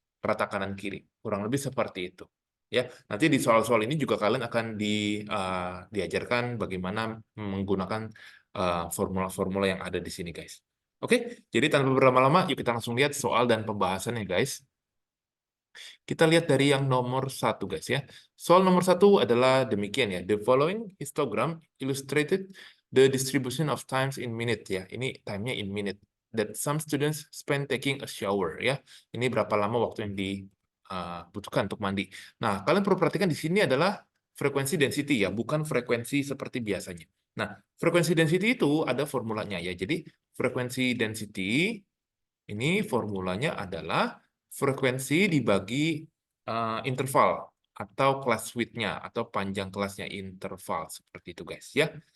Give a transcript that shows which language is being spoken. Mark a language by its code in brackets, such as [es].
[id] Rata kanan kiri, kurang lebih seperti itu. Ya, nanti di soal-soal ini juga kalian akan diajarkan bagaimana menggunakan formula-formula yang ada di sini, guys. Oke, jadi tanpa berlama-lama, yuk kita langsung lihat soal dan pembahasannya, guys. Kita lihat dari yang nomor satu, guys ya. Soal nomor satu adalah demikian ya. [en] The following histogram illustrated the distribution of times in minute ya. [id] Ini time-nya [en] in minute. That some students spend taking a shower ya. [id] Ini berapa lama waktu yang dibutuhkan untuk mandi. Nah, kalian perlu perhatikan di sini adalah frekuensi density ya, bukan frekuensi seperti biasanya. Nah, frekuensi density itu ada formulanya ya. Jadi frekuensi density ini formulanya adalah frekuensi dibagi interval atau class width-nya atau panjang kelasnya interval seperti itu, guys ya.